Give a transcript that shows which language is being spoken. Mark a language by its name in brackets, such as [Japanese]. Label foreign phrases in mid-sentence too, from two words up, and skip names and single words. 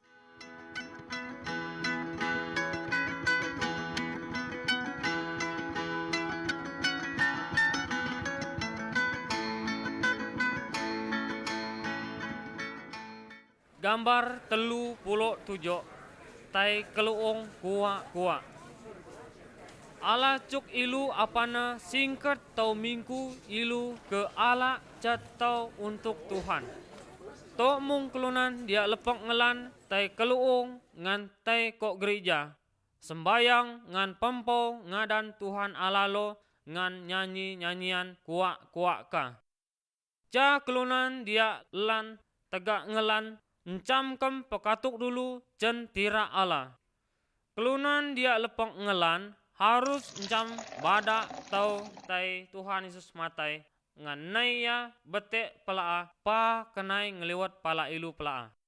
[Mainstream Kenyah] Gambar 37 tai keluong kuak. Ala cuk ilu apana singkat tau minggu ilu ke ala cat tau untuk Tuhan. Tok mung kelunan dia lepek ngelan tai keluong ngan tai kok gereja. Sembayang ngan pempo ngadan Tuhan ala lo ngan nyanyian kuak ka. Ja kelunan dia lan tegak ngelan encam kem pekatuk dulu cen tira ala. Kelunan dia lepeng ngelan harus encam bada tau tai Tuhan Yesus matai ngan nai ya bete pelaa pa kenai ngeliwat pala ilu pelaa.